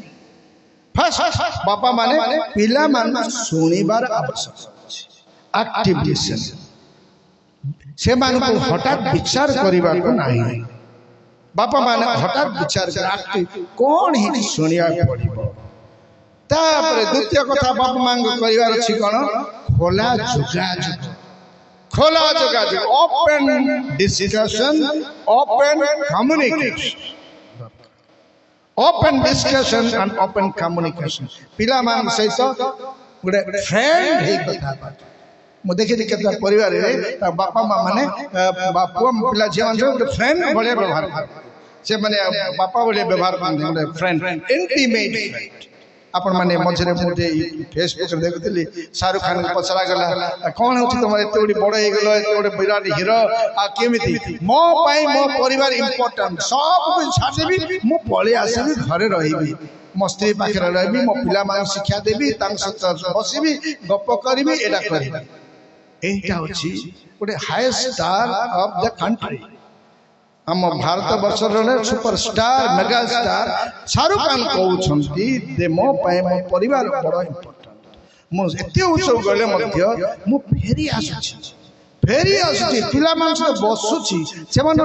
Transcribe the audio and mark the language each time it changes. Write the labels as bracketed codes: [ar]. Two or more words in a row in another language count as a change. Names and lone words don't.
[or] ବାପା ମାନେ ପିଲାମାନଙ୍କୁ ଶୁଣିବାର ଆବଶ୍ୟକ ଅଛି [en] active listening [or] ସେମାନଙ୍କୁ ହଠାତ୍ ବିଚାର କରିବାକୁ ନାହିଁ ବାପା ମାନେ ହଠାତ୍ ବିଚାର କଣ ହେଇଛି ଶୁଣିବାକୁ ପଡିବ ତାପରେ ଦ୍ୱିତୀୟ କଥା ବାପା ମାଙ୍କୁ କରିବାର ଅଛି କଣ ଖୋଲା ଯୋଗାଯୋଗ [en] open discussion open communication open discussion and open communication [or] ପିଲାମାନଙ୍କ ସହିତ ଗୋଟେ ଫ୍ରେଣ୍ଡ ହେଇ କଥା ମୁଁ ଦେଖିଲି କେତେ ପରିବାରରେ ବାପା ମା ମାନେ ପୁଅ ପିଲା ଝିଅ ମାନେ ଗୋଟେ ଫ୍ରେଣ୍ଡ ଭଳିଆ ବ୍ୟବହାର କରନ୍ତି ସେମାନେ ବାପା ଭଳିଆ ବ୍ୟବହାର କରନ୍ତି ଗୋଟେ [en] friend intimate [or] ଆପଣ ମାନେ ମଝିରେ ମୁଁ ଫେସବୁକରେ ଦେଖୁଥିଲି ଶାହରୁଖ ଖାନଙ୍କୁ ପଚରାଗଲା କଣ ହଉଛି ତମର ଏତେ ଗୋଟେ ବଡ ହେଇଗଲ ଏତେ ଗୋଟେ ବିରାଟ ହିରୋ ଆଉ କେମିତି ମୋ ପାଇଁ ମୋ ପରିବାର ଇମ୍ପୋର୍ଟାଣ୍ଟ ସବୁ ଛାଡ଼ିଦେବି ମୁଁ ପଳେଇ ଆସିବି ଘରେ ରହିବି ମୋ ସ୍ତ୍ରୀ ପାଖରେ ରହିବି ମୋ ପିଲାମାନଙ୍କୁ ଶିକ୍ଷା ଦେବି ତାଙ୍କ ସହିତ ବସିବି ଗପ କରିବି ଏଇଟା କରିବି [bn] এইটা হচ্ছে [or] ଗୋଟେ [en] highest star of the country [or] ଆମ ଭାରତ ବର୍ଷର [en] superstar mega star [or] ଶାହରୁଖ ଖାନ କହୁଛନ୍ତି ଯେ ମୋ ପାଇଁ ମୋ ପରିବାର ବଡ଼ ଇମ୍ପୋର୍ଟାଣ୍ଟ ମୁଁ ଏତେ ଉତ୍ସବ ଗଲେ ମଧ୍ୟ ମୁଁ ଫେରି ଆସୁଛି ପିଲାମାନଙ୍କ ସହିତ ବସୁଛି ସେମାନଙ୍କ